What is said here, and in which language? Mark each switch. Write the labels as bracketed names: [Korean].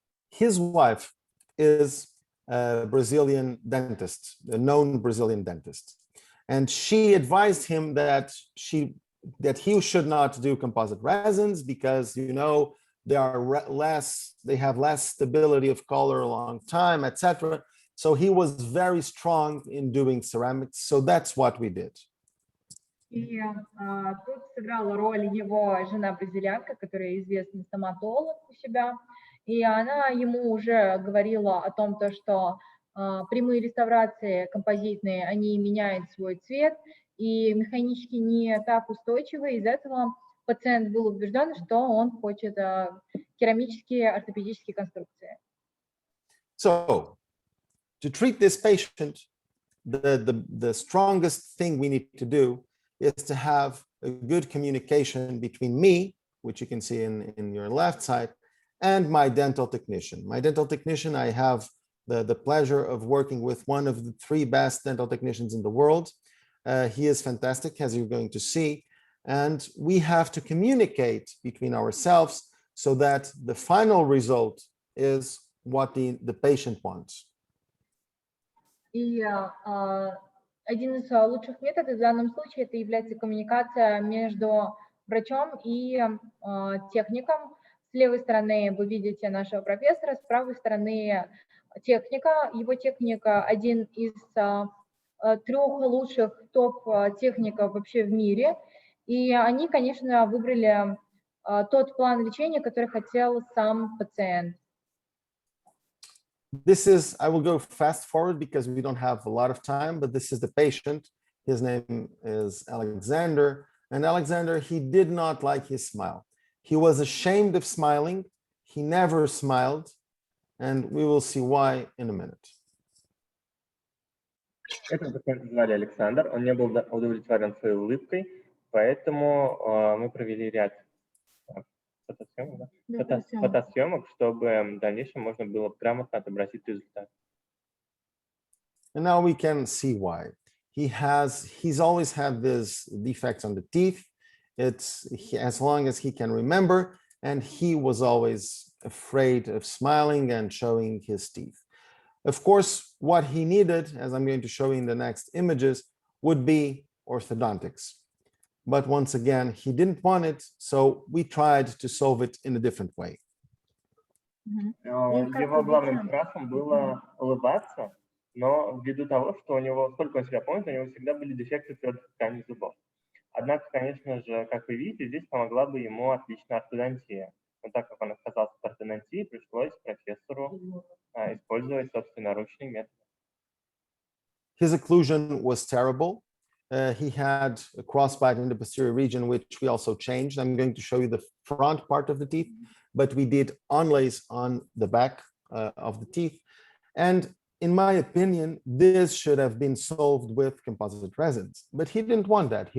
[English] His wife is a Brazilian dentist, a known Brazilian dentist. And she advised him that he should not do composite resins because, you know, they have less stability of color a long time, etc. So he was very strong in doing ceramics. So that's what we did. [Russian] И тут сыграла роль его жена-бразильянка, которая известный стоматолог у себя. И она ему уже говорила о том, что прямые реставрации композитные, они меняют свой цвет и механически не так устойчивы. Из-за этого пациент был убежден, что он хочет керамические ортопедические конструкции. [English] So, to treat this patient, the strongest thing we need to do is to have a good communication between me, which you can see in your left side, and my dental technician. My dental technician, I have the pleasure of working with one of the 3 best dental technicians in the world. He is fantastic, as you're going to see, and we have to communicate between ourselves so that the final result is what the patient wants. [Russian] И один из лучших методов в данном случае это является коммуникация между врачом и техником. С левой стороны вы видите нашего профессора, с правой стороны техника. Его техника один из 3 лучших топ-техников вообще в мире. И они, конечно, выбрали тот план лечения, который хотел сам пациент. [English] This is, I will go fast forward because we don't have a lot of time, but this is the patient. His name is Alexander. And Alexander, he did not like his smile. He was ashamed of smiling. He never smiled. And we will see why in a minute. [Russian] Этого пациента звали Александр. Он не был удовлетворен своей улыбкой, поэтому мы провели ряд фотосъемок, чтобы в дальнейшем можно было грамотно отобразить результат. [English] And now we can see why. He's always had this defects on the teeth. It's as long as he can remember, and he was always afraid of smiling and showing his teeth. Of course, what he needed, as I'm going to show you in the next images, would be orthodontics. But once again, he didn't want it, so we tried to solve it in a different way. [Russian] Его главным страхом было улыбаться, но ввиду того, что у него, сколько он себя помнит, у него всегда были дефекты твердых тканей зубов. Однако, конечно же, как вы видите, здесь помогла бы ему отличная ортодонтия. Но так как он отказался от ортодонтии, пришлось профессору использовать собственноручный метод. [English] His occlusion was terrible. He had a crossbite in the posterior region, which we also changed. I'm going to show you the front part of the teeth, but we did onlays on the back of the teeth. And in my opinion, this should have been solved with composite resins, but he didn't want that.